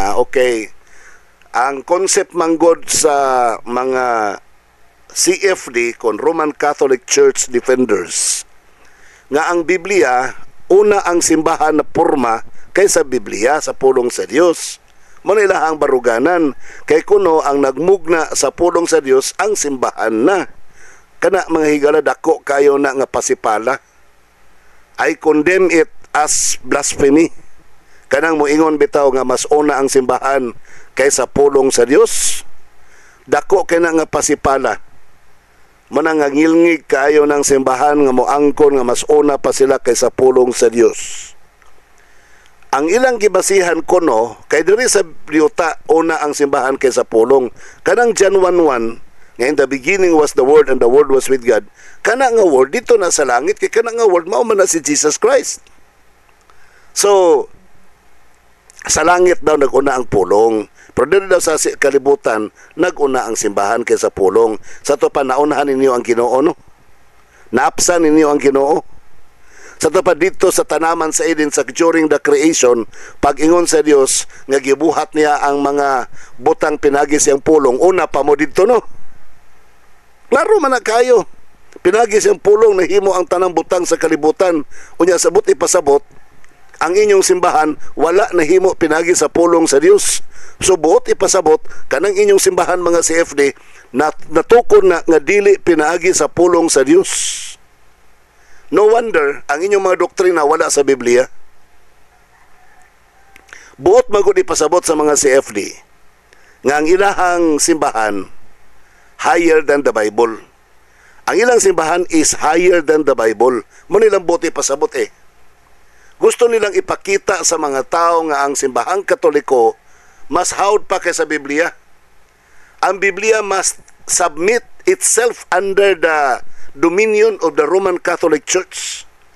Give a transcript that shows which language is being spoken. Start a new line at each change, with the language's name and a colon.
Cebuano: Okay. Ang concept manggod sa mga CFD kon Roman Catholic Church Defenders nga ang Biblia una ang simbahan na porma kaysa Biblia sa pulong sa Dios. Manila ang baruganan kay kuno ang nagmugna sa pulong sa Dios ang simbahan na. Kana mga higala dako kayo na nga pasipala.
English: I condemn it as blasphemy.
Cebuano: Kanang moingon bitaw nga mas una ang simbahan kaysa pulong sa Dios. Dako kay na nga pasipala. Manangangilngig kayo ng simbahan nga moangkon nga mas una pa sila kaysa pulong sa Dios. Ang ilang gibasihan kuno kay diri sa Yuta una ang simbahan kaysa pulong. Kanang John 1:1 nga
English: in the beginning was the Word and the Word was with God.
Cebuano: Kana nga Word dito na sa langit kay kana nga Word mao man na si Jesus Christ. So sa langit daw naguna ang pulong. Pero dito daw sa kalibutan naguna ang simbahan kaysa pulong. Sa to pa naunahan ninyo ang Ginoo no? Naapsan ninyo ang Ginoo. Sa pa dito sa tanaman sa Eden sa
English: during the creation,
Cebuano: pag-ingon sa Dios nga gibuhat niya ang mga butang pinagis yang pulong, una pa mo dito no. Klaro man na kayo. Pinagis yang pulong nahimo ang tanang butang sa kalibutan. Unya sabot ipasabot ang inyong simbahan wala nahimo pinagis sa pulong sa Dios. So buot ipasabot kanang inyong simbahan mga CFD natukon na nga dili pinaagi sa pulong sa Dios.
English: No wonder
Cebuano: ang inyong mga doktrina wala sa Biblia. Buot magud ipasabot sa mga CFD nga ang ilahang simbahan
English: higher than the Bible.
Cebuano: Ang ilang simbahan
English: is higher than the Bible.
Cebuano: Mo nilang buot ipasabot Gusto nilang ipakita sa mga tao nga ang simbahang Katoliko mas hawd pa kaysa Biblia. Ang Biblia
English: must submit itself under the dominion of the Roman Catholic Church.